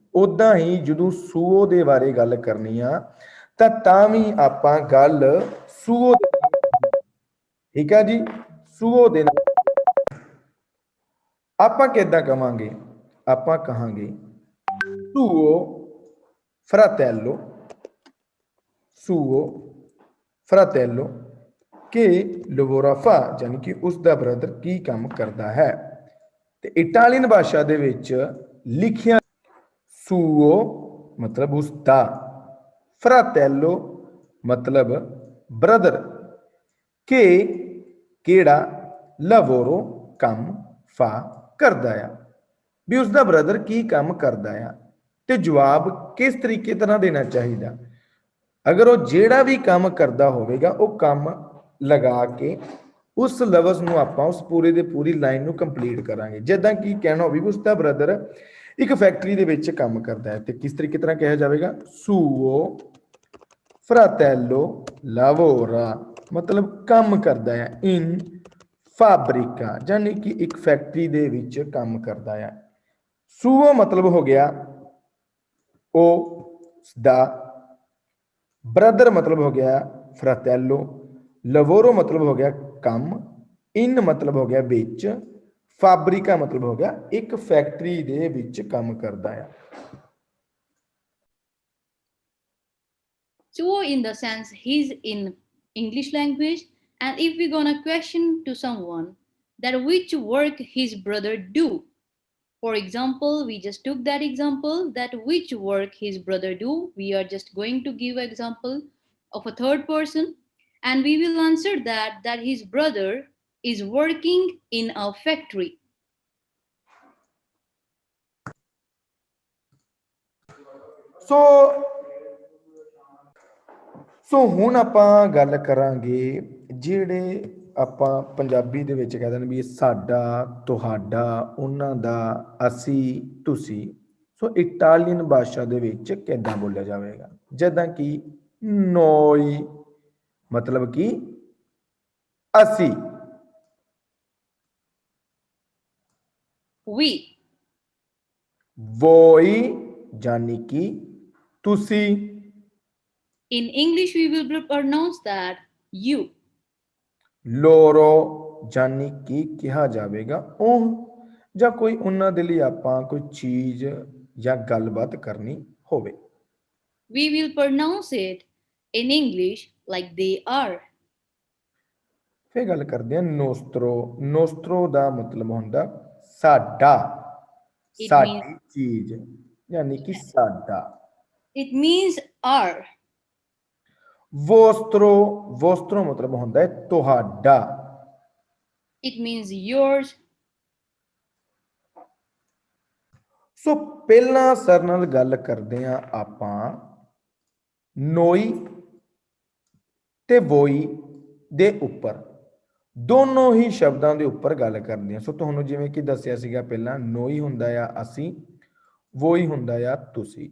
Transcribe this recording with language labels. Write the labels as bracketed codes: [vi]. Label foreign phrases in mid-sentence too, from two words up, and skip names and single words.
[pa] ਉਦਾਂ ਹੀ ਜਦੋਂ ਸੂਓ ਦੇ ਬਾਰੇ ਗੱਲ ਕਰਨੀ ਆ ਤਾਂ ਵੀ ਆਪਾਂ ਗੱਲ ਸੂਓ ਦੇ ਨਾਲ, ਠੀਕ ਆ ਜੀ, ਸੂਓ ਦੇ ਨਾਲ ਆਪਾਂ ਕਿੱਦਾਂ ਕਵਾਂਗੇ? ਆਪਾਂ ਕਹਾਂਗੇ [it] ਸੂਓ fratello, suo fratello che lavora fa, [pa] ਯਾਨੀ ਕਿ ਉਸਦਾ ਬ੍ਰਦਰ ਕੀ ਕੰਮ ਕਰਦਾ ਹੈ। ਤੇ ਇਟਾਲੀਅਨ ਭਾਸ਼ਾ ਦੇ ਵਿੱਚ ਲਿਖਿਆ suo ਮਤਲਬ ਉਸਦਾ, fratello ਮਤਲਬ ਬ੍ਰਦਰ, ਕਿ ਕਿਹੜਾ, lavoro ਕੰਮ, fa ਕਰਦਾ ਆ, ਵੀ ਉਸਦਾ ਬ੍ਰਦਰ ਕੀ ਕੰਮ ਕਰਦਾ ਆ। ਤੇ ਜਵਾਬ ਕਿਸ ਤਰੀਕੇ ਤਰ੍ਹਾਂ ਦੇਣਾ ਚਾਹੀਦਾ? ਅਗਰ ਉਹ ਜਿਹੜਾ ਵੀ ਕੰਮ ਕਰਦਾ ਹੋਵੇਗਾ ਉਹ ਕੰਮ ਲਗਾ ਕੇ ਉਸ ਲਫ਼ਜ਼ ਨੂੰ ਆਪਾਂ ਉਸ ਪੂਰੇ ਦੇ ਪੂਰੀ ਲਾਈਨ ਨੂੰ ਕੰਪਲੀਟ ਕਰਾਂਗੇ। ਜਿੱਦਾਂ ਕਿ ਕਹਿਣਾ ਹੋਵੇ ਵੀ ਉਸਦਾ ਬ੍ਰਦਰ ਇੱਕ ਫੈਕਟਰੀ ਦੇ ਵਿੱਚ ਕੰਮ ਕਰਦਾ ਹੈ, ਤੇ ਕਿਸ ਤਰੀਕੇ ਤਰ੍ਹਾਂ ਕਿਹਾ ਜਾਵੇਗਾ? [it] suo fratello lavora [pa] ਮਤਲਬ ਕੰਮ ਕਰਦਾ ਹੈ, [it] in fabbrica [pa] ਯਾਨੀ ਕਿ ਇੱਕ ਫੈਕਟਰੀ ਦੇ ਵਿੱਚ ਕੰਮ ਕਰਦਾ ਹੈ। suo ਮਤਲਬ ਹੋ ਗਿਆ ਉਹ ਦਾ, ਬ੍ਰਦਰ ਮਤਲਬ ਹੋ ਗਿਆ ਫਰਾਤੈਲੋ, ਲਵੋਰੋ ਮਤਲਬ ਹੋ ਗਿਆ ਕੰਮ, ਇਨ ਮਤਲਬ ਹੋ ਗਿਆ ਵਿੱਚ, ਫਾਬਰਿਕਾ ਮਤਲਬ ਹੋ ਗਿਆ ਇੱਕ ਫੈਕਟਰੀ ਦੇ ਵਿੱਚ ਕੰਮ ਕਰਦਾ ਆ। [en] Tuo in the sense he's in English language, and if we're gonna question to someone that which work his brother do, for example, we just took that example that which work his brother do, we are just going to give example of a third person, and we will answer that his brother is working in a factory. [pa] ਸੋ ਹੁਣ ਆਪਾਂ ਗੱਲ ਕਰਾਂਗੇ ਜਿਹੜੇ ਆਪਾਂ ਪੰਜਾਬੀ ਦੇ ਵਿੱਚ ਕਹਿੰਦੇ ਨੇ ਵੀ ਇਹ ਸਾਡਾ, ਤੁਹਾਡਾ, ਉਹਨਾਂ ਦਾ, ਅਸੀਂ, ਤੁਸੀਂ। ਸੋ ਇਟਾਲੀਅਨ ਭਾਸ਼ਾ ਦੇ ਵਿੱਚ ਕਿੱਦਾਂ ਬੋਲਿਆ ਜਾਵੇਗਾ? ਜਿੱਦਾਂ ਕਿ noi ਮਤਲਬ ਕਿ ਅਸੀਂ, [en] We, [pa] voi ਯਾਨੀ ਕਿ ਤੁਸੀਂ, [en] in English we will pronounce that you, [pa] loro ਯਾਨੀ ਕਿ ਕਿਹਾ ਜਾਵੇਗਾ ਉਹ, ਜਾਂ ਕੋਈ ਉਹਨਾਂ ਦੇ ਲਈ ਆਪਾਂ ਕੋਈ ਚੀਜ਼ ਜਾਂ ਗੱਲਬਾਤ ਕਰਨੀ ਹੋਵੇ। [en] we will pronounce it in English like they are. [pa] ਫਿਰ ਗੱਲ ਕਰਦੇ ਹਾਂ ਨੋਸਤਰੋ। ਨੋਸਤਰੋ ਦਾ ਮਤਲਬ ਹੁੰਦਾ ਸਾਡਾ, ਸਾਡੀ ਚੀਜ਼ ਯਾਨੀ ਕਿ ਸਾਡਾ। [en] It means our. [pa] ਵੋਸਤਰੋ, ਵੋਸਤਰੋ ਮਤਲਬ ਹੁੰਦਾ ਹੈ ਤੁਹਾਡਾ। [en] It means yours. [pa] ਸੋ ਪਹਿਲਾਂ ਸਰ ਨਾਲ ਗੱਲ ਕਰਦੇ ਹਾਂ ਆਪਾਂ ਨੋਈ ਤੇ ਵੋਈ ਦੇ ਉੱਪਰ ਦੋਨੋਂ ਹੀ ਸ਼ਬਦਾਂ ਦੇ ਉੱਪਰ ਗੱਲ ਕਰਦੇ ਆ। ਸੋ ਤੁਹਾਨੂੰ ਜਿਵੇਂ ਕਿ ਦੱਸਿਆ ਸੀਗਾ ਪਹਿਲਾਂ, ਨੋਈ ਹੁੰਦਾ ਆ ਅਸੀਂ, ਵੋਈ ਹੁੰਦਾ ਆ ਤੁਸੀਂ।